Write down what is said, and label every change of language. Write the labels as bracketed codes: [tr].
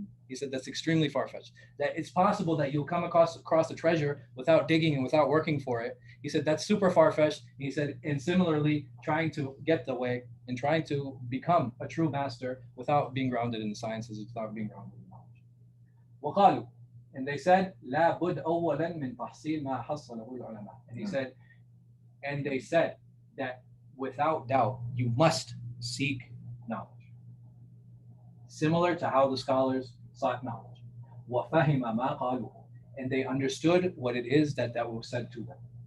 [en] He said that's extremely far-fetched. That it's possible that you'll come across a treasure without digging and without working for it. He said that's super far-fetched. He said, and similarly, trying to get the way and trying to become a true master without being grounded in the sciences, without being grounded in knowledge. [ar] وقالوا, [en] and they said, [ar] لا بد أولا من تحصيل ما حصله العلماء. [en] And he said, and they said that without doubt, you must seek knowledge. Similar to how the scholars sought knowledge. [ar] وَفَهِمَ مَا قَالُوا, [en] and they understood what it is that was said to them.